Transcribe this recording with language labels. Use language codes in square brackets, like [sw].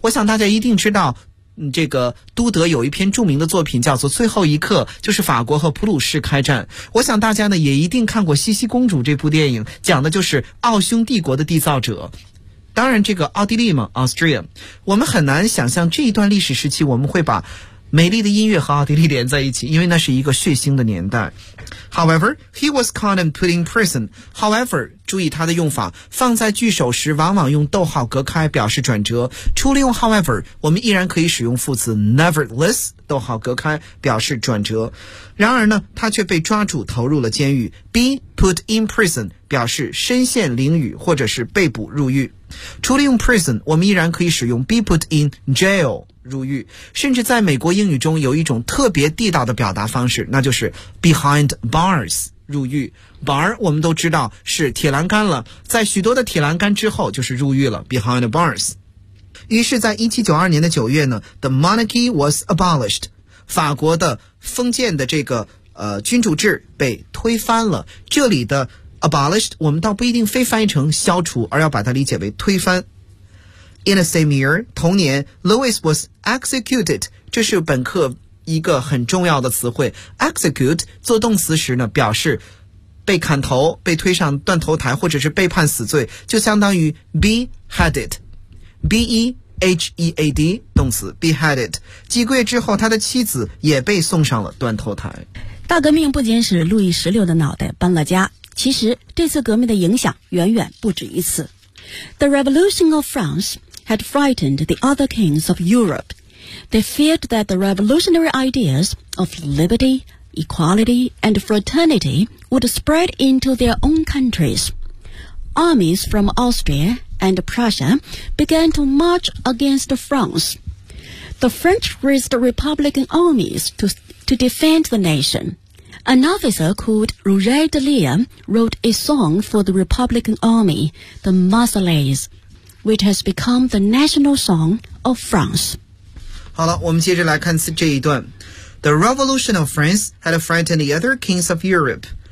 [zh] 我想大家一定知道这个都德有一篇著名的作品叫做《最后一刻》，就是法国和普鲁士开战。我想大家呢也一定看过《茜茜公主》这部电影，讲的就是奥匈帝国的缔造者，当然这个奥地利嘛， Austria。我们很难想象这一段历史时期我们会把美丽的音乐和奥地利连在一起，因为那是一个血腥的年代。 [en] However, he was caught and put in prison. [zh] However, 注意它的用法，放在句首时往往用逗号隔开表示转折，除了用 however， 我们依然可以使用副词 nevertheless， 逗号隔开表示转折。然而呢，他却被抓住投入了监狱， [en] be put in prison [zh] 表示身陷囹圄或者是被捕入狱。除了用 prison， 我们依然可以使用 be put in jail入狱，甚至在美国英语中有一种特别地道的表达方式，那就是 behind bars 入狱。 bar 我们都知道是铁栏杆了，在许多的铁栏杆之后就是入狱了， behind bars。于是在1792年的9月呢， [en] the monarchy was abolished， [zh] 法国的封建的这个君主制被推翻了。这里的 abolished 我们倒不一定非翻译成消除，而要把它理解为推翻。 [en] In the same year, [zh] 同年 [en] Louis was executed. [zh] 这是本课一个很重要的词汇。 Execute 做动词时呢，表示被砍头、被推上断头台，或者是被判死罪，就相当于 beheaded. [en] B-E-H-E-A-D 动词 beheaded. [zh] 几个月之后，他的妻子也被送上了断头台。大革命不仅使路易十六的脑袋搬了家，其实这次革命的影响远远不止一次。 [en] The Revolution of France. Had frightened the other kings of Europe. They feared that the revolutionary ideas of liberty, equality, and fraternity would spread into their own countries. Armies from Austria and Prussia began to march against France. The French raised Republican armies to defend the nation. An officer called Roger de Lille wrote a song for the Republican army, the Marseillaise, which has become the national song of France. [zh] 好了，我们接着来看这一段。 [en] The Revolution of France had frightened the other kings of Europe.